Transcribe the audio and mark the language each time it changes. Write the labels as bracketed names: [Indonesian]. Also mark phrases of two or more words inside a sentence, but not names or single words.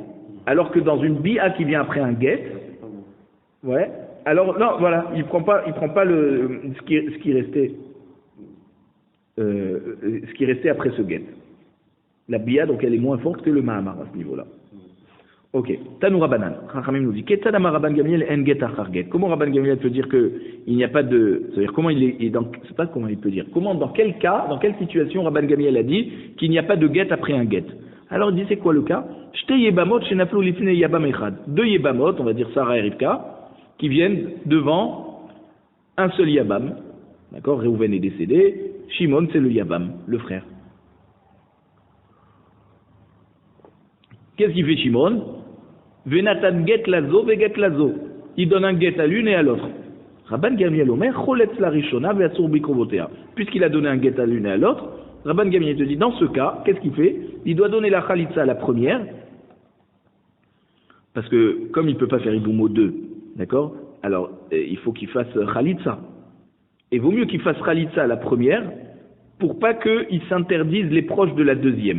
[French] Alors que dans une bi'a qui vient après un guet, ouais, alors non, voilà, il prend pas ce qui restait après ce guet. La bi'a, donc elle est moins forte que le Mahamar à ce niveau-là. Ok. [Hebrew] תנו רבנן. [French] Chachamim nous dit [Hebrew] כיצד אמר רבן גמליאל אין גט אחר גט. [French] Comment Rabban Gamliel peut dire que il n'y a pas de. C'est-à-dire comment il est. C'est pas comment il peut dire. Comment, dans quel cas, dans quelle situation Rabban Gamliel a dit qu'il n'y a pas de get après un get. Alors il dit c'est quoi le cas? [Hebrew] שתי יבמות שנפלו לפני יבם אחד. [French] 2 yebamot, on va dire Sarah et Rivka, qui viennent devant un seul yabam. D'accord? Réhouven est décédé. Shimon c'est le yabam, le frère. Qu'est-ce qu'il fait Shimon? [Hebrew] ונתן גט לזו וגט לזו. [French] Il donne un get à l'une et à l'autre. [Hebrew] רבן גמליאל אומר חולץ לראשונה ואסור בקרובותיה. [French] Puisqu'il a donné un get à l'une et à l'autre, Rabban Gamliel te dit, dans ce cas, qu'est-ce qu'il fait? Il doit donner la khalitza à la première, parce que comme il ne peut pas faire Iboumo 2, d'accord? Alors, il faut qu'il fasse khalitza. Et vaut mieux qu'il fasse khalitza à la première, pour pas qu'il s'interdise les proches de la deuxième.